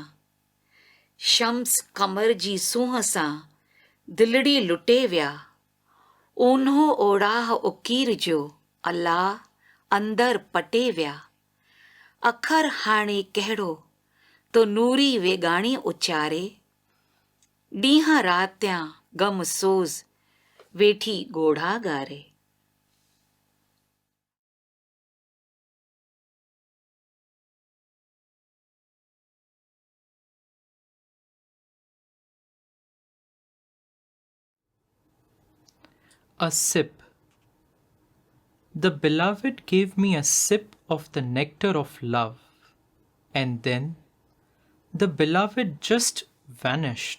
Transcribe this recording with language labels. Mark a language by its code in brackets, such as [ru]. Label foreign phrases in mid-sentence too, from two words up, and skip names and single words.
[sd] शम्स कमर जी सूंहं सां दिलड़ी लुटे विया ऊन्हो ओड़ाह उकीर जो अलाह अंदर पटे विया। अखर हाणे कहिड़ो तो नूरी वेगाणी उचारे ॾींहं रातियां गम सोज़ वेठी ॻोढ़ा ॻारे। [en] A sip. The beloved gave me a sip of the nectar of love, and then the beloved just vanished.